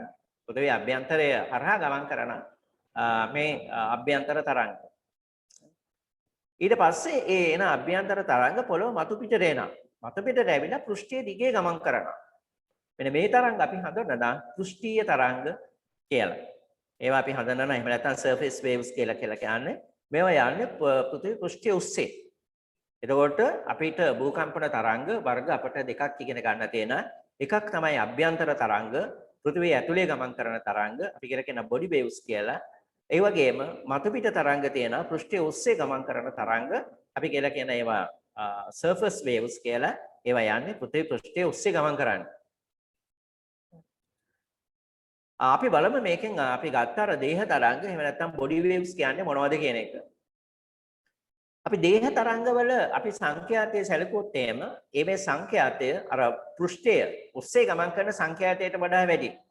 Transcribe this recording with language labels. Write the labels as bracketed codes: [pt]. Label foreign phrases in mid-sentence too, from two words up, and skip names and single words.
[si] පෘථිවියේ අභ්‍යන්තරය හරහා ගමන් කරන මේ අභ්‍යන්තර තරංග. ඊට පස්සේ ඒ එන අභ්‍යන්තර තරංග පොළොව මතු පිටට එනවා. මතු පිටට ඇවිල්ලා පෘෂ්ඨයේ දිගේ ගමන් කරනවා. මෙන්න මේ තරංග අපි හඳුන්වනවා පෘෂ්ඨීය තරංග කියලා. ඒවා අපි හඳුන්වනවා එහෙම නැත්නම් [en] surface waves [si] කියලා කියන්නේ. මේවා යන්නේ පෘථිවි පෘෂ්ඨය ඔස්සේ. එතකොට අපිට භූකම්පන තරංග වර්ග අපිට දෙකක් ඉගෙන ගන්න තියෙන. එකක් තමයි අභ්‍යන්තර තරංග, පෘථිවිය ඇතුලේ ගමන් කරන තරංග. අපි කියලා කියන [en] body waves [si] කියලා. ඒ වගේම මතු පිට තරංග තියෙනවා පෘෂ්ඨය ඔස්සේ ගමන් කරන තරංග. අපි කියලා කියන ඒවා [en] surface waves [si] කියලා. ඒවා යන්නේ පෘථිවි පෘෂ්ඨය ඔස්සේ ගමන් කරන්නේ. අපි බලමු මේකෙන් අපි ගත්ත අර දේහ තරංග එහෙම නැත්නම් [en] body waves [si] කියන්නේ මොනවද කියන එක. අපි දේහ තරංගවල අපි සංඛ්‍යාතය සැලකුවොත් එහෙම ඒ සංඛ්‍යාතය අර පෘෂ්ඨය ඔස්සේ ගමන් කරන සංඛ්‍යාතයට වඩා වැඩි.